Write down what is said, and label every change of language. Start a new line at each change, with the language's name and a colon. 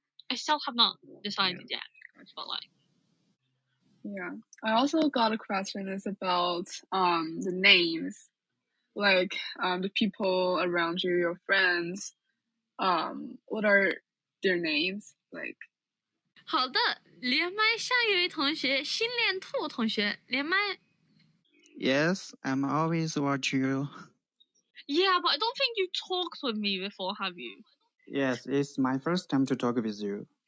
English: I still have not decided yet. But like. Yeah. I also got a question. It's about the names, like the people around you, your friends. What are their names like?
Chinese: 好的，连麦下一位同学心恋兔同学连麦。
English: Yes, I'm always watching you. Yeah, but I don't think you talked with me before, have you? Yes, it's my first time to talk with you.